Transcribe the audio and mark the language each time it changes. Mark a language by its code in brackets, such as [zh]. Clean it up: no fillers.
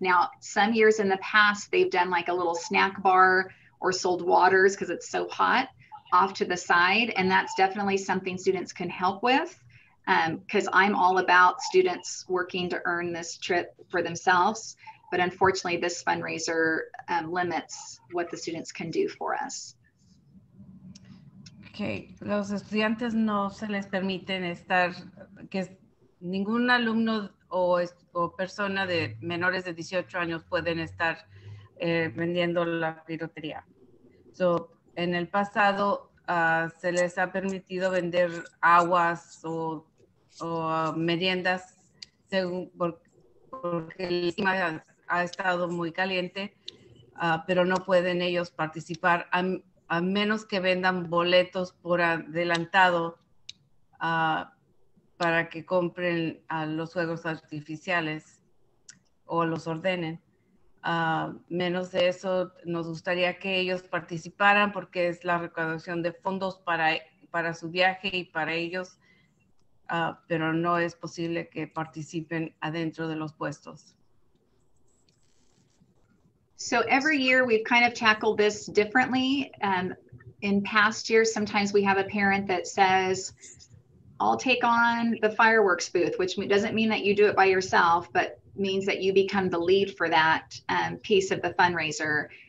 [en] Now, some years in the past, they've done like a little snack bar or sold waters because it's so hot off to the side. And that's definitely something students can help with, because I'm all about students working to earn this trip for themselves. But unfortunately, this fundraiser limits what the students can do for us. [es] Okay, los estudiantes no se les permiten estar, que ningún alumno o persona de menores de 18 años pueden estar vendiendo la piratería. So, en el pasado se les ha permitido vender aguas o meriendas porque el clima ha estado muy caliente, pero no pueden ellos participar a menos que vendan boletos por adelantado para que compren los juegos artificiales o los ordenen. Menos de eso, nos gustaría que ellos participaran porque es la recaudación de fondos para su viaje y para ellos, pero no es posible que participen adentro de los puestos. [en] So every year we've kind of tackled this differently. In past years, sometimes we have a parent that says, I'll take on the fireworks booth, which doesn't mean that you do it by yourself, but means that you become the lead for that piece of the fundraiser.